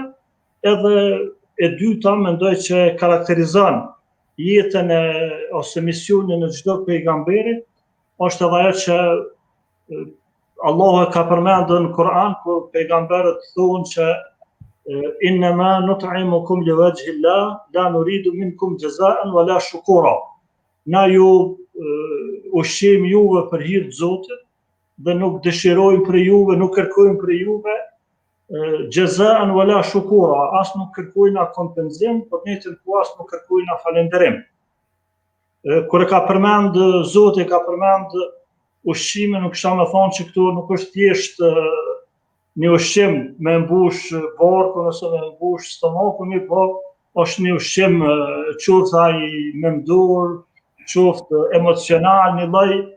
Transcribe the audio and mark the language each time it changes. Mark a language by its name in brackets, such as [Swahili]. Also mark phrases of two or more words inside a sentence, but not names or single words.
[Albanian] Edhe e dyta mendoj që karakterizon jetën ose misionin e çdo pejgamberi është edhe ajo që Allahu e ka përmendur në Kur'an, ku pejgamberët thonë që [Arabic] إنما نطعمكم لوجه الله لا نريد منكم جزاء ولا شكورا. [Albanian] Na ju ushqim juve për hir të Zotit dhe nuk dëshirojmë për juve, nuk kërkojmë për juve [Arabic] جزاء ولا شكورا, [Albanian] as nuk kërkojna kompenzim, por në të njëjtën as nuk kërkojna falënderim. Kur e ka përmend Zoti, ka përmend ushqimin, nuk kisha me thonë që këtu nuk është thjesht një ushqim me mbush barkun ose me mbush stomakun, po është një ushqim qoftë ai mendur, qoftë emocional, një lloj